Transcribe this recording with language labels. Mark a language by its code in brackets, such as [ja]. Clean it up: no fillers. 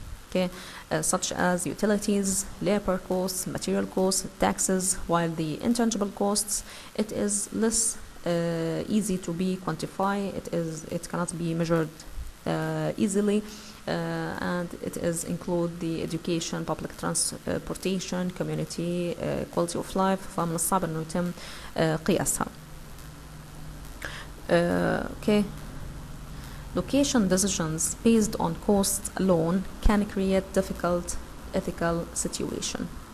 [en] Okay, such as utilities, labor costs, material costs, taxes, while the intangible costs, it is less easy to be quantified. It cannot be measured easily, and it is include the education, public transportation, community, quality of life. [ar] فمن الصعب إنه يتم قياسها. [en] Okay. Location decisions based on cost alone can create difficult ethical situation.